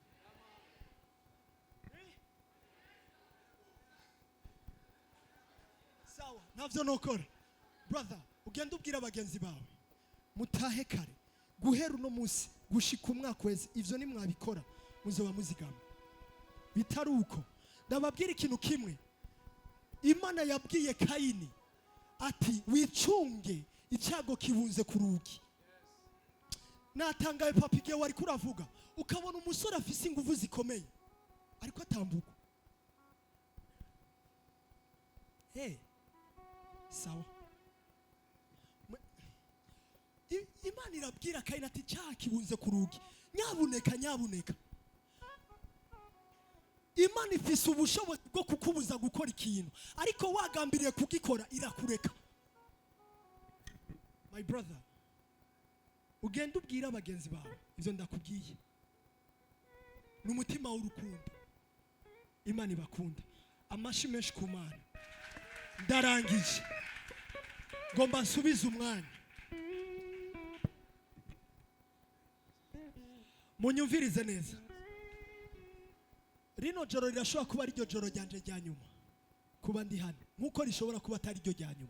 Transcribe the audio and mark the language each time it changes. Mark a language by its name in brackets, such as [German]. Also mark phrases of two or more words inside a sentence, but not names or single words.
[Rundi] Sawa, navyo nokora. Brother, ugenda ubwira abagenzi bawe mutahe kare guhera uno munsi gushika umwaka wese. Ivyo ni mwabikora muzoba muzigama. Bitari uko, ndababwira ikintu kimwe. Imana yabwiye Kayini ati wicunge icyago kibunze ku rugi. Natangaye papa igihe wari kuravuga ukabona umusore afise ingufu zikomeye ariko atambuka. sawa. Imana irabwira Kayini ati cyaha kibunze ku rugi, nyabuneka. Imana ifise ubushobozi bwo kukubuza gukora ikintu, ariko wagambiriye kugikora irakureka. [English] My brother, [Rundi] ugenda ubwira abagenzi bawe ivyo ndakubwiye, n'umutima w'urukundo. Imana ibakunda. Amashi menshi ku Mana. Ndarangije, ngomba nsubize umwanya. Munyumvirize neza, rino joro rirashobora kuba ari ryo joro ryanje rya nyuma kuba ndi hano, nk'uko rishobora kuba atari ryo rya nyuma.